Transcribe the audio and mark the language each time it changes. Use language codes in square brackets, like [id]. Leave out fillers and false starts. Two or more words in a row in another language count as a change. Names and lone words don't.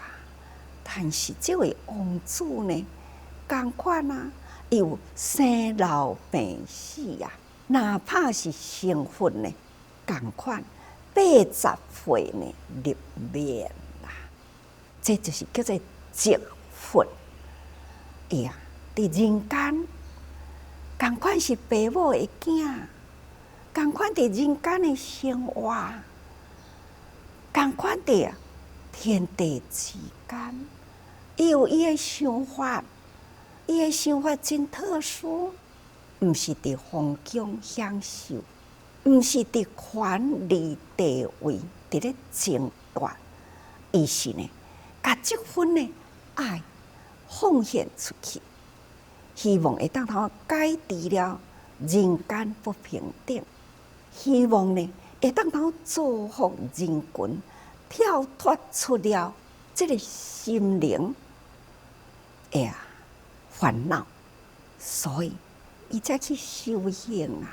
[nan] 但是这位王子呢，同款啊，有生老病死啊，哪怕是成佛呢，同款80岁呢入灭啦。这就是叫做寂佛。呀，伫人间，同款是爸母的囝，同款伫人间的生活，同款伫天地之间，伊有伊的想法。伊的想法真特殊，毋是伫皇宫享受，毋是伫权力地位伫咧争夺，伊是呢，甲即份呢爱奉献出去，希望会当通改治了人间不平等，希望呢会当通造福人群，跳脱出了这个心灵烦恼，所以伊才去修行啊。